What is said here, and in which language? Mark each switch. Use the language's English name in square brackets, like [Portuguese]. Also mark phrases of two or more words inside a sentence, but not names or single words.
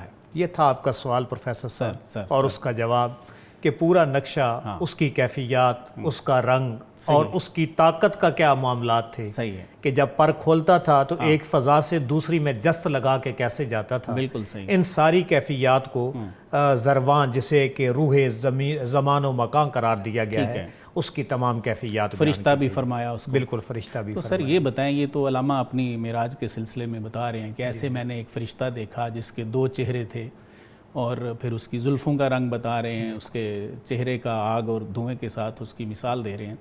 [Urdu] یہ تھا آپ کا سوال پروفیسر صاحب، اور اس کا جواب کہ پورا نقشہ، اس کی کیفیات، اس کا رنگ اور اس کی طاقت کا کیا معاملات تھے. صحیح ہے. کہ جب پر کھولتا تھا تو ایک فضا سے دوسری میں جست لگا کے کیسے جاتا تھا. بالکل صحیح. ان ساری کیفیات کو زروان، جسے کہ روح زمان و مکان قرار دیا گیا ہے، اس کی تمام کیفیات. فرشتہ بھی فرمایا اس کو. بالکل، فرشتہ بھی. تو سر یہ بتائیں، یہ تو علامہ اپنی معراج کے سلسلے میں بتا رہے ہیں کہ ایسے میں نے ایک فرشتہ دیکھا جس کے دو چہرے تھے، اور پھر اس کی زلفوں کا رنگ بتا رہے ہیں، اس کے چہرے کا آگ اور دھوئیں کے ساتھ اس کی مثال دے رہے ہیں.